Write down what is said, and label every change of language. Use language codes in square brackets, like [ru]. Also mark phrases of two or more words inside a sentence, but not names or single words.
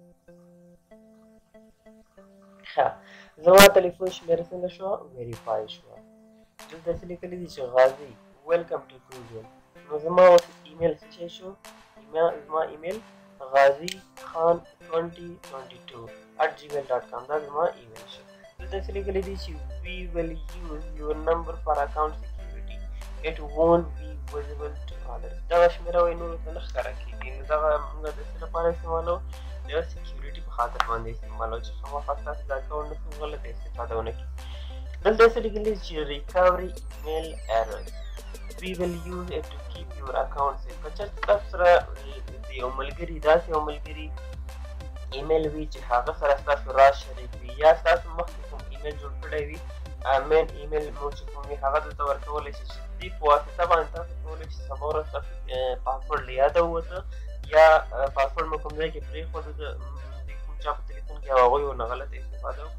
[ps] ښه زما تلیفون شمېره څنګه شوه ویریفای شوه. دلته څه لیکلي دي چې غازي [en] welcome to Google. [ps] نو زما اوس ایمیل څه شی شو؟ زما ایمیل غازي خان 2022@gmail.com دا زما ایمیل شو. دلته څه لیکلي دي چې [en] we will use your number for account security. It won't be visible to others. [ps] دغه شمېره وایي نورو ته نه ښکاره کېږي. نو دغه موږ د څه لپاره استعمالوو؟ د سکیورټي په خاطر باندې استعمالوو چې خامخا ستاسو د اکاونټ نه څوک غلطه استفاده ونه کړي. دلته څه لیکلي چې [en] recovery email errors. We will use it to keep your account safe. [ps] که چېرته تاسو سره د یو ملګري داسې یو ملګري ایمیل وي چې هغه سره ستاسو راز شریک وي یا ستاسو مخکې کوم ایمیل جوړ کړی وي [en] main email [ps] مو چې کوم وي هغه دلته ورکولی شي چې دې په واسطه باندې تاسو کولی شئ سبا ورځ ستاسو پاسورډ له یاده ووته یا پاسورډ مو کوم ځای کې پرېښوده د کوم چا په تلیفون کې او هغوی ورنه غلطه استفاده وکړئ.